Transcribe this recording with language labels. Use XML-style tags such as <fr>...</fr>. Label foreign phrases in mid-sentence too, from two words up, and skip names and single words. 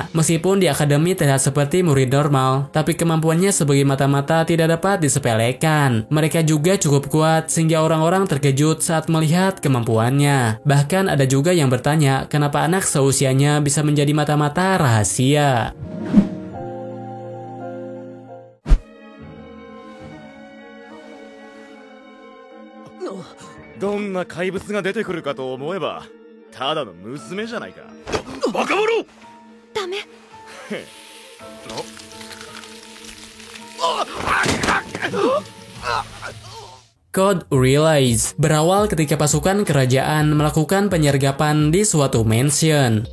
<id>Meskipun di akademi terlihat seperti murid normal, tapi kemampuannya sebagai mata-mata tidak dapat disepelekan. Mereka juga cukup kuat sehingga orang-orang terkejut saat melihat kemampuannya. Bahkan ada juga yang bertanya kenapa anak seusianya bisa menjadi mata-mata rahasia.</id> <ja>どんな怪物が出てくるかと思えばただの娘じゃないか。バカ者！ダメ。</ja> <id>Code Realize berawal ketika pasukan kerajaan melakukan penyergapan di suatu mansion.</id>